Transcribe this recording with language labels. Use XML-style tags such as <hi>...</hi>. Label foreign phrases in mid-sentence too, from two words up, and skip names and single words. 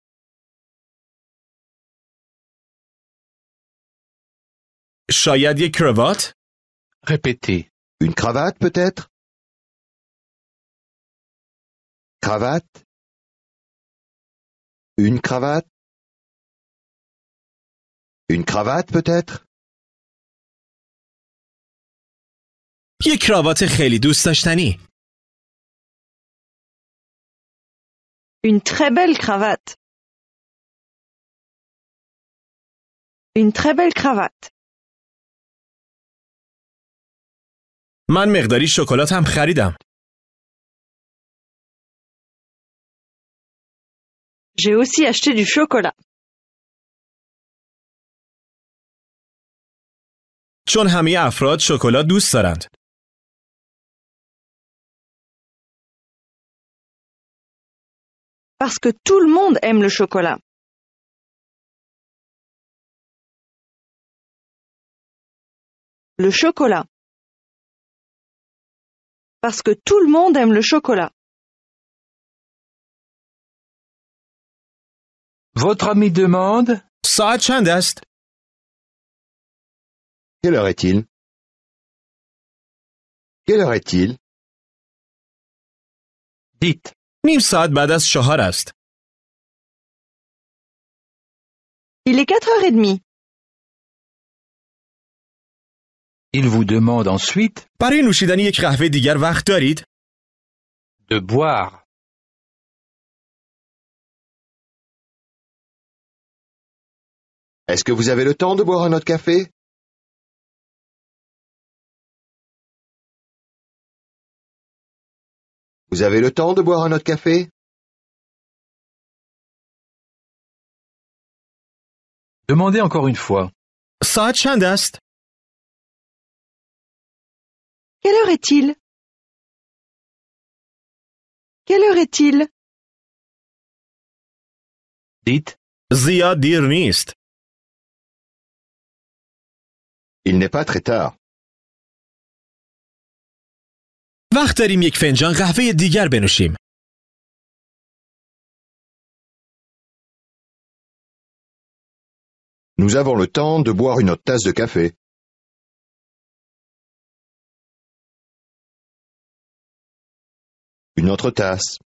<fa>شاید یک کراوات؟</fa> <fr>Répétez. Une cravate peut-être? Cravate? Une cravate? Une cravate peut-être?</fr> <fa>یک کراوات خیلی دوست داشتنی.</fa> <fr>Une très belle cravate. Une très belle cravate.</fr> <fa>من مقداری شکلات هم خریدم.</fa> <fr>J'ai aussi acheté du chocolat.</fr> <fa>چون همه افراد شکلات دوست دارند.</fa> <fr>Parce que tout le monde aime le chocolat. Le chocolat. Parce que tout le monde aime le chocolat. Votre ami demande.</fr> <fa>ساعت چند است؟</fa> <fr>Quelle heure est-il? Quelle heure est-il? Dites.</fr> <fa>نیم ساعت بعد از 4 است.</fa> <fr>Il est 4h30. Il vous demande ensuite</fr> <fa>برای نوشیدن یک قهوه دیگر وقت دارید؟</fa> <fr>de boire. Est-ce que vous avez le temps de boire un autre café? Vous avez le temps de boire un autre café? Demandez encore une fois.</fr> <fa>ساعت چند است؟</fa> <fr>Quelle heure est-il? Quelle heure est-il? Dites.</fr> <fa>زیاد دیر نیست.</fa> <fr>Il n'est pas très tard.</fr> <fa>وقت داریم یک فنجان قهوه دیگر بنوشیم.</fa> <fr>Nous avons le temps de boire une autre tasse de café. Une autre tasse.</fr>